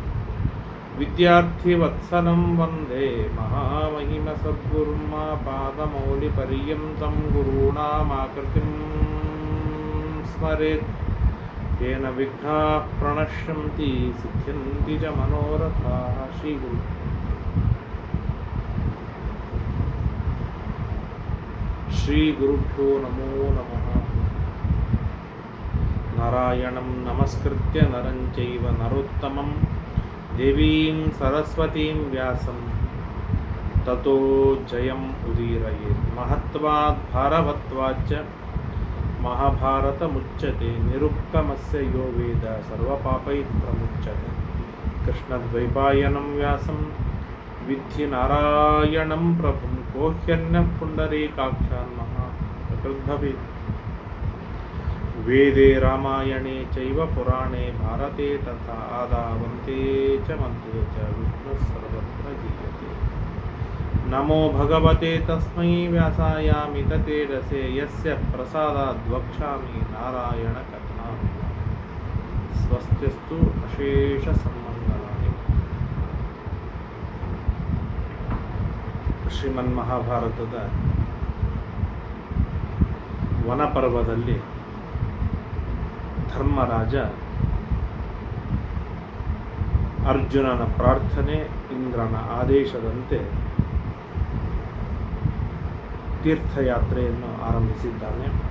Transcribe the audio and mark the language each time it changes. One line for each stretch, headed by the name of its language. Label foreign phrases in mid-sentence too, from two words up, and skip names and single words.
Sanskrit: ವಿದ್ಯಾರ್ಥಿವತ್ಸಲಂ ವಂದೇ ಮಹಾಮಹಿಮಸದ್ಗುರುಂ ಪಾದಮೌಲಿಪರ್ಯಂతం ಗುರುಣಾಮಾಕೃತಿಂ ಸ್ಮರೇತ್. ಯೇನ ವಿಘ್ನಾಃ ಪ್ರಣಶ್ಯಂತಿ ಸಿದ್ಧ್ಯಂತಿ ಚ ಮನೋರಥಾಃ. ಶ್ರೀಗುರು ಶ್ರೀಗುರುಭ್ಯೋ ನಮೋ ನಮಃ. ನಾರಾಯಣಂ ನಮಸ್ಕೃತ್ಯ ನರಂ ಚೈವ ನರೋತ್ತಮಂ ದೇವೀಂ ಸರಸ್ವತೀಂ ವ್ಯಾಸಂ ತತೋ ಜಯಂ ಉದೀರಯೇತ್. ಮಹತ್ವಾದ್ ಭಾರವತ್ವಾಚ್ಚ ಮಹಾಭಾರತ ಮುಚ್ಯತೆ ನಿರುಕ್ತಮಸ್ಯ ಯೋ ವೇದ ಸರ್ವಪಾಪೈಃ ಪ್ರಮುಚ್ಯತೆ. ಕೃಷ್ಣದ್ವೈಪಾಯನಂ ವ್ಯಾಸಂ ವಿದ್ಧಿ ನಾರಾಯಣಂ ಪ್ರಭುಂ ಕೋಹ್ಯನ್ಯಃ ಪುಂಡರೀಕಾಕ್ಷಾನ್ ಮಹಾಪ್ರಕೃದ್ಭವೇತ್. ವೇದೆ ರಾಮಾಯಣೆ ಚೈವ ಪುರಾಣೆ ಭಾರತೆ ತಥಾ ಆದಾವಂತೆ ಚ ಮಧ್ಯೆ ಚ ವಿಷ್ಣುಃ ಸರ್ವತ್ರ ಗೀಯತೆ. ನಮೋ ಭಗವತೆ ತಸ್ಮೈ ವ್ಯಾಸಾಯಾಮಿತ ತೇಜಸೇ ಯಸ್ಯ ಪ್ರಸಾದಾದ್ ವಕ್ಷ್ಯಾಮಿ ನಾರಾಯಣ ಕಥಾಂ. ಸ್ವಸ್ತ್ಯಸ್ತು ಅಶೇಷ ಸನ್ಮಂಗಲಾನಿ.
Kannada: ಶ್ರೀಮನ್ಮಹಾಭಾರತದ ವನಪರ್ವದಲ್ಲಿ ಧರ್ಮರಾಜ ಅರ್ಜುನನ ಪ್ರಾರ್ಥನೆ, ಇಂದ್ರನ ಆದೇಶದಂತೆ ತೀರ್ಥಯಾತ್ರೆಯನ್ನು ಆರಂಭಿಸಿದ್ದಾನೆ.